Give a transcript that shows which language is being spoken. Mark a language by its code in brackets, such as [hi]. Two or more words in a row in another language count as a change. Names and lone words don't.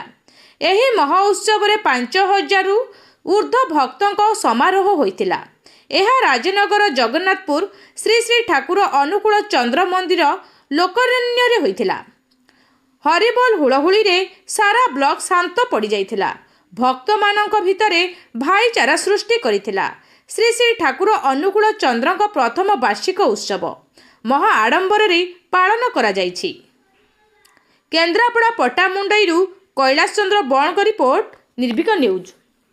[or] ଏହି ମହୋତ୍ସବ ରେ 5000 ରୁ ଊର୍ଦ୍ଧ୍ୱ ଭକ୍ତଙ୍କ ସମାରୋହ ହୋଇଥିଲା। ଏହା ରାଜନଗର ଜଗନ୍ନାଥପୁର ଶ୍ରୀ ଶ୍ରୀ ଠାକୁର ଅନୁକୂଳ ଚନ୍ଦ୍ର ମନ୍ଦିର ଲୋକାରଣ୍ୟ ରେ ହୋଇଥିଲା। ହରିବୋଲ ହୁଳହୁଳି ରେ ସାରା ବ୍ଲକ ଶାନ୍ତ ପଡ଼ି ଯାଇଥିଲା। ଭକ୍ତ ମାନଙ୍କ ଭିତରେ ଭାଇଚାରା ସୃଷ୍ଟି କରିଥିଲା। ଶ୍ରୀ ଶ୍ରୀ ଠାକୁର ଅନୁକୂଳ ଚନ୍ଦ୍ରଙ୍କ ପ୍ରଥମ ବାର୍ଷିକ ଉତ୍ସବ ମହା ଆଡ଼ମ୍ବର ରେ ପାଳନ କରାଯାଇଛି। କେନ୍ଦ୍ରାପଡ଼ା ପଟ୍ଟାମୁଣ୍ଡାଇରୁ କୈଳାସ ଚନ୍ଦ୍ର ବଣଙ୍କ ରିପୋର୍ଟ, ନିର୍ଭୀକ ନ୍ୟୁଜ।